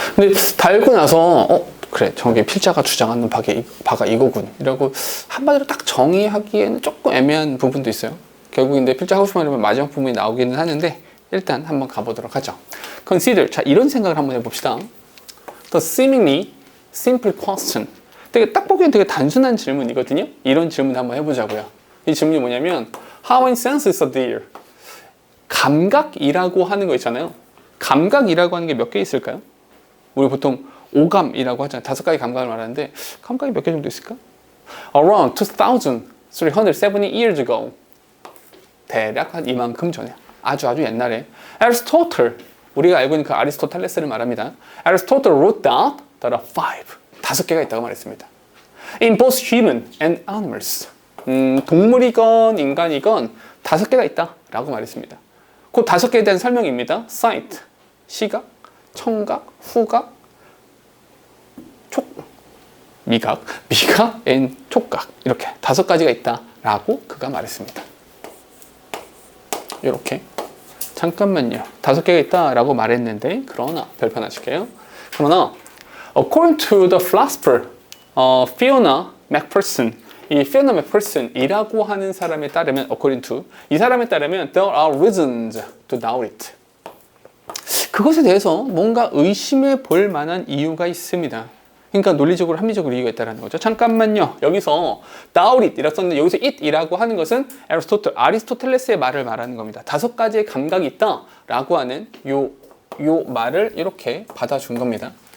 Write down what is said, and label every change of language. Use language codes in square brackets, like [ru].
[ko] 근데 달고 나서, 그래, 저게 필자가 주장하는 바가 이거군. 이라고 한마디로 딱 정의하기에는 조금 애매한 부분도 있어요. 결국 근데 필자 하고 싶은 말이면 마지막 부분이 나오기는 하는데, 일단 한번 가보도록 하죠. [en] Consider. [ko] 자, 이런 생각을 한번 해봅시다. [en] The seemingly simple question. [ko] 딱 보기엔 되게 단순한 질문이거든요. 이런 질문 한번 해보자고요. 이 질문이 뭐냐면, [en] How many senses are there? [ko] 감각이라고 하는 거 있잖아요. 감각이라고 하는 게 몇 개 있을까요? 우리 보통 오감이라고 하잖아요. 5가지 감각을 말하는데 감각이 몇 개 정도 있을까? [en] Around 2,370 years ago. [ko] 대략 한 이만큼 전에. 아주 옛날에. Aristotle. 우리가 알고 있는 그 아리스토텔레스를 말합니다. [en] Aristotle wrote down there are [ko] 5개가 있다고 말했습니다. [en] In both human and animals. [ko] 동물이건 인간이건 5개가 있다라고 말했습니다. 그 5개에 대한 설명입니다. sight, 시각, 청각, 후각, 미각, and 촉각. 이렇게 5가지가 있다라고 그가 말했습니다. 이렇게. 잠깐만요. 5개가 있다라고 말했는데, 그러나, 별표 하나 칠게요. [en] 그러나, according to the philosopher, Fiona McPherson, [ko] 이 Fiona McPherson이라고 하는 사람에 따르면, [en] according to, [ko] 이 사람에 따르면, [en] there are reasons to doubt it. [ko] 그것에 대해서 뭔가 의심해 볼 만한 이유가 있습니다. 그러니까 논리적으로 합리적으로 이유가 있다는 거죠. 잠깐만요. 여기서 doubt it 이라고 썼는데 여기서 it이라고 하는 것은 아리스토텔레스의 말을 말하는 겁니다. 5가지의 감각이 있다라고 하는 요 말을 이렇게 받아준 겁니다.